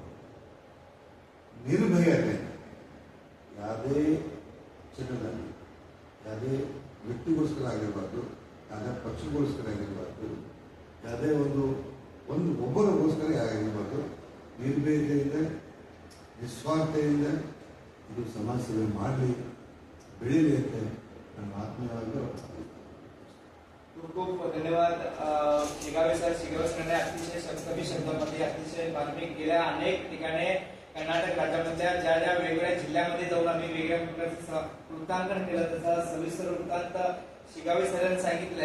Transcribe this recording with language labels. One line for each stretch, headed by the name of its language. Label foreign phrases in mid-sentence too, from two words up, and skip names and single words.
Kannada: ನಿರ್ಭಯತೆ ಯಾವುದೇ ಕ್ಷೇತ್ರದಲ್ಲಿ ಯಾವುದೇ ವ್ಯಕ್ತಿಗೋಸ್ಕರ ಆಗಿರಬಾರ್ದು, ಯಾವುದೇ ಪಕ್ಷಗೋಸ್ಕರ ಆಗಿರಬಾರ್ದು, ಯಾವುದೇ ಒಬ್ಬರಿಗೋಸ್ಕರ ಆಗಿರಬಾರ್ದು, ನಿರ್ಭಯತೆಯಿಂದ ನಿಸ್ವಾರ್ಥತೆಯಿಂದ ಇದು ಸಮಾಜ ಸೇವೆ ಮಾಡಲಿ, ಬೆಳೀಲಿ ಅಂತ ನನ್ನ ಆತ್ಮೀಯವಾಗಿ
Marathi: खूप खूप धन्यवाद शिगावे सर. शिगावे सरांनी अतिशय कमी शब्दामध्ये अतिशय मार्मिक गेल्या अनेक ठिकाणी कर्नाटक राज्यामधल्या ज्या ज्या वेगवेगळ्या जिल्ह्यामध्ये जाऊन आम्ही वेगळ्या प्रकारचं वृत्तांकन केलं, त्याचा सविस्तर वृत्तांत शिगावे सरांनी सांगितलंय.